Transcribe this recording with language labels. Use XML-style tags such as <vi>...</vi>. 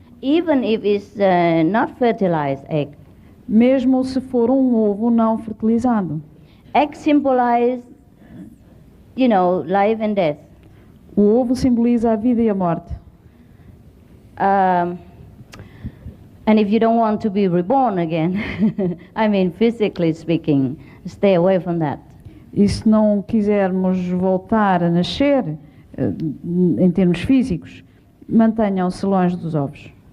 <en>Even if it's not fertilized egg.</en> <pt>Mesmo se for um ovo não fertilizado.</pt> <en>Egg symbolize, life and death.</en> <pt>O ovo simboliza a vida e a morte.</pt> <en>And if you don't want to be reborn again, I mean physically speaking, stay away from that.</en> <pt>E se não quisermos voltar a nascer, em termos físicos, mantenham-se longe dos ovos.</pt>